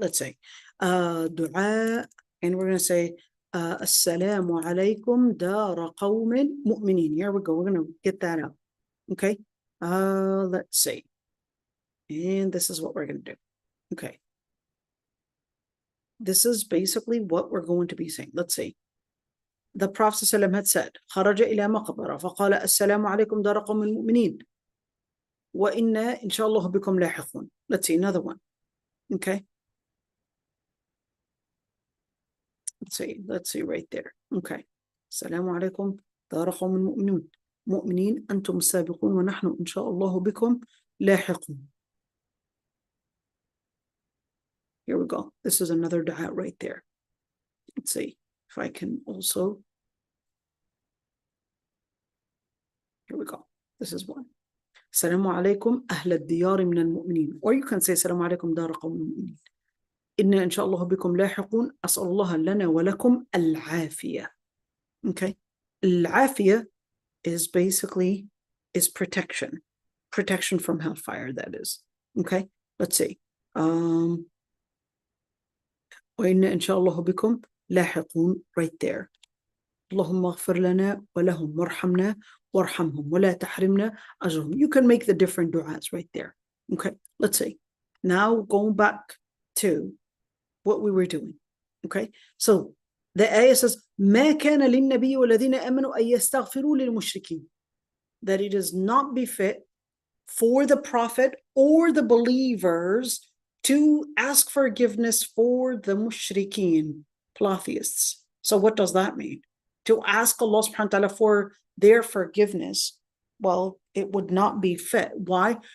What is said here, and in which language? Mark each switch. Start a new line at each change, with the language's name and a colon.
English: Let's say دعاء, and we're going to say
Arabic: السلام عليكم دار قوم مؤمنين.
English: Here we go. We're going to get that out. Okay, let's see. And this is what we're going to do. Okay, this is basically what we're going to be saying. Let's see. The Prophet ﷺ had said,
Arabic: خرج إلى مقبرة فقال السلام عليكم دار قوم المؤمنين وإنا إن شاء الله بكم لاحقون.
English: Let's see another one. Okay. Let's see right there. Okay.
Arabic: السلام عليكم دار قوم المؤمنين مؤمنين أنتم السابقون ونحن إن شاء الله بكم لاحقون.
English: Here we go. This is another dua right there. Let's see if I can also. Here we go. This is one.
Arabic: Assalamu alaikum أهل الديار من المؤمنين.
English: Or you can say
Arabic: Assalamu alaikum دار قوم المؤمنين. إنا إن شاء الله بكم لاحقون أسأل الله لنا ولكم العافية.
English: Okay. العافية is basically protection. Protection from hellfire, that is. Okay. Let's see.
Arabic: وإنا إن شاء الله بكم لاحقون
English: right there.
Arabic: اللهم اغفر لنا ولهم وارحمنا وارحمهم ولا تحرمنا أجرهم.
English: You can make the different du'as right there. Okay, let's see. Now going back to what we were doing. Okay, so the ayah says
Arabic: ما كان للنبي والذين آمنوا أن يستغفروا للمشركين.
English: That it is not befit for the prophet or the believers to ask forgiveness for the mushrikeen, polytheists. So what does that mean? To ask Allah subhanahu wa ta'ala for their forgiveness, well, it would not be fit. Why?